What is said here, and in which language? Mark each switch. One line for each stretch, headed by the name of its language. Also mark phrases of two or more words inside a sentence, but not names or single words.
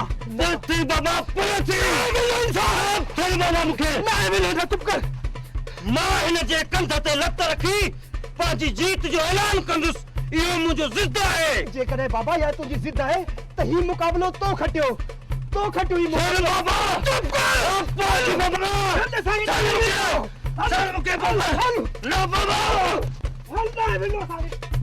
Sindhi: थी बाबा परे थी। साहब थी बाबा मूंखे न विड़ो, न चुप कर। मां हिन जे कंध ते लत रखी पंहिंजी जीत जो ऐलान कंदुसि। इहो मुंहिंजो ज़िद आहे। जेकॾहिं बाबा या तुंहिंजी ज़िद आहे त ही मुक़ाबलो तो खटियो ही मुक़ाबलो। बाबा चुप कर। चल मूंखे बाबा न बाबा हल न विड़ो सारे।